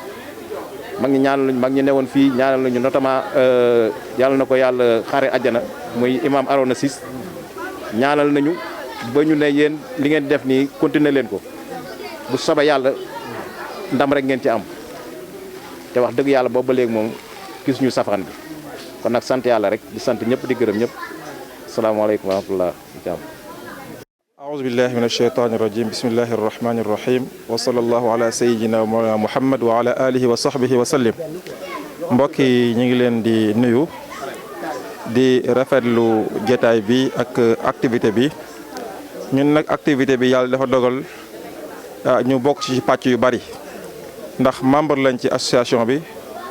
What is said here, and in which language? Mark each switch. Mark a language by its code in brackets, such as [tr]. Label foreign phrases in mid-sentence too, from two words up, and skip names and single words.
[wo] mag ñi newoon fii ñaanal nañu notamment yàlla na ko yàlla xaare àjjana muy imam Arona Ciss ñaanal nañu ba ñu ne yéen li ngeen def nii continuer leen ko bu soobee yàlla ndam rek ngeen ci am te wax dëgg yàlla boobu ba léegi moom gis ñu safaan bi kon nag sant yàlla rek di sant ñëpp di gërëm ñëpp [ar] السلام عليكم ورحمة الله أعوذ بالله من الشيطان الرجيم بسم الله الرحمن الرحيم وصلى الله على سيدنا مولانا محمد وعلى آله وصحبه وسلم [wo] mbokk yi ñu ngi leen di nuyu di rafetlu jotaay bi ak activité bi ñun nag activité bi yàlla dafa dogal ñu bokk ci pàcc yu bari ndax membre lañ ci association bi